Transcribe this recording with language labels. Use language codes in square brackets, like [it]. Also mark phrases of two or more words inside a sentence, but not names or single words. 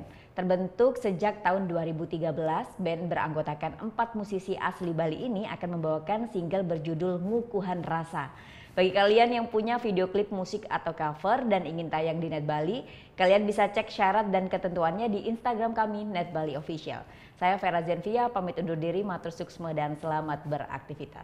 [id] Terbentuk sejak tahun 2013, band beranggotakan 4 musisi asli Bali ini akan membawakan single berjudul Ngukuhan Rasa. Bagi kalian yang punya video klip musik atau cover dan ingin tayang di Net Bali, kalian bisa cek syarat dan ketentuannya di Instagram kami Net Bali Official. Saya Vera Zenvia, pamit undur diri, [ban] matur suksma [id] dan selamat beraktivitas.